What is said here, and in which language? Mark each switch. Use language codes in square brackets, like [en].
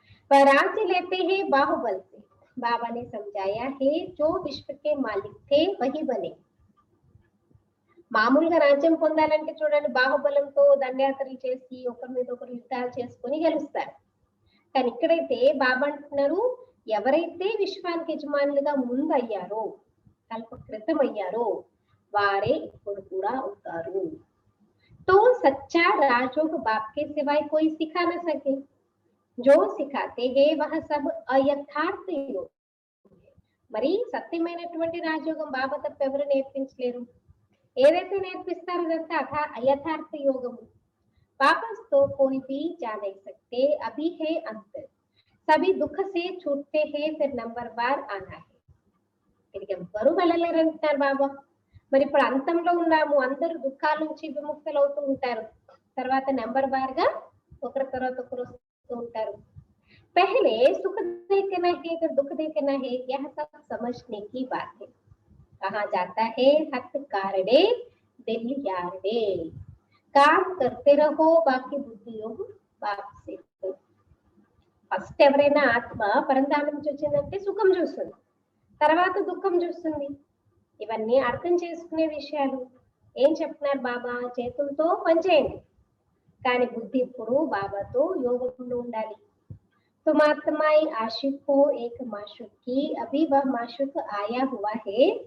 [hi] राज्य लेते हैं बाहुबल से, बाबा ने समझाया है जो विश्व के मालिक थे वही बने. [te] మామూలుగా రాజ్యం పొందాలంటే చూడండి, బాహుబలంతో దండయాత్రలు చేసి ఒకరి మీద ఒకరు యుద్ధాలు చేసుకొని గెలుస్తారు. కానీ ఇక్కడైతే బాబా అంటున్నారు, ఎవరైతే విశ్వానికి యజమానులుగా ముందు అయ్యారో, కల్ప క్రితం అయ్యారో వారే ఇప్పుడు కూడా అవుతారు. [hi] तो सच्चा राजयोग बाप के सिवाय कोई सिखा न सके, जो सिखाते हैं वह सब अयथार्थ योग. [te] మరి సత్యమైనటువంటి రాజయోగం బాబా తప్ప ఎవరు నేర్పించలేరు. ఏదైతే నేర్పిస్తారో అదంతా అయథార్థ యోగము. [hi] वापस तो कोई भी जा नहीं सकते, अभी है अंतर, सभी दुख से छूटते हैं, फिर नंबर बार आना है. [te] ఇక్కడికి ఎవ్వరూ వెళ్ళలేరంటున్నారు బాబా. మరి ఇప్పుడు అంతంలో ఉన్నాము, అందరూ దుఃఖాల నుంచి విముక్తులు అవుతూ ఉంటారు, తర్వాత నెంబర్ బార్ గా ఒకరి తర్వాత ఒకరు వస్తూ ఉంటారు. [hi] पहले सुख देखना है फिर दुख देखना है, यह सब समझने की बात है. कहा जाता है हथ कारणे दिल यारणे, काम करते रहो बाकी बुद्धि योग बाप से. [te] ఫస్ట్ ఎవరైనా ఆత్మ పరంధామం నుంచి వచ్చిందంటే సుఖం చూస్తుంది, తర్వాత దుఃఖం చూస్తుంది. ఇవన్నీ అర్థం చేసుకునే విషయాలు. ఏం చెప్తున్నారు బాబా? చేతులతో పనిచేయండి, కానీ బుద్ధి ఇప్పుడు బాబాతో యోగంలో ఉండాలి. [hi] तुम आत्माएं आशिक हो एक माशुक की, अभी वह माशुक आया हुआ है.